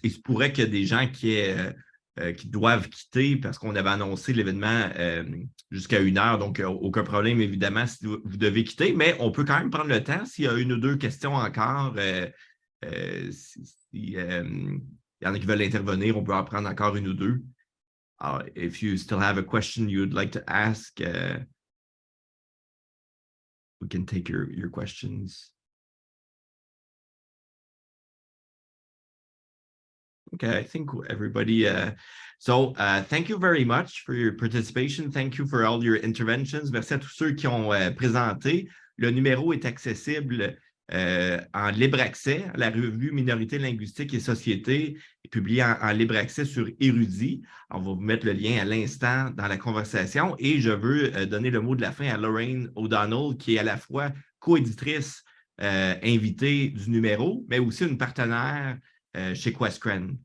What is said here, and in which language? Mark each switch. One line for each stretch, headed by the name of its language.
French: Il se pourrait qu'il y ait des gens qui doivent quitter parce qu'on avait annoncé l'événement jusqu'à 1 heure, donc aucun problème évidemment si vous devez quitter, mais on peut quand même prendre le temps s'il y a 1 ou 2 questions encore. Il y en a qui veulent intervenir, on peut en prendre encore 1 ou 2.
English: If you still have a question you'd like to ask, we can take your questions. Okay, I think everybody, thank you very much for your participation. Thank you for all your interventions.
French: Merci à tous ceux qui ont présenté. Le numéro est accessible en libre accès. La revue Minorités linguistiques et société est publiée en libre accès sur Érudit. On va vous mettre le lien à l'instant dans la conversation et je veux donner le mot de la fin à Lorraine O'Donnell, qui est à la fois co-éditrice invitée du numéro, mais aussi une partenaire chez Questcren.